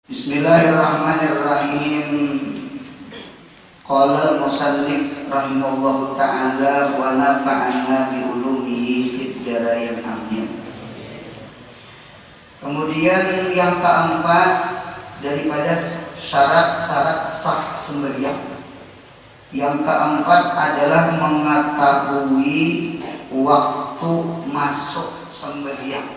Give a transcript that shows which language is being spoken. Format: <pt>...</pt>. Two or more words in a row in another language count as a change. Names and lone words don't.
<ar>بسم الله الرحمن الرحيم. قال المصنف رحمه الله تعالى ونفعنا بعلومه في الدارين آمين.</ar> <ms>Kemudian yang keempat daripada syarat-syarat sah sembahyang. Yang keempat adalah mengetahui waktu masuk sembahyang.</ms>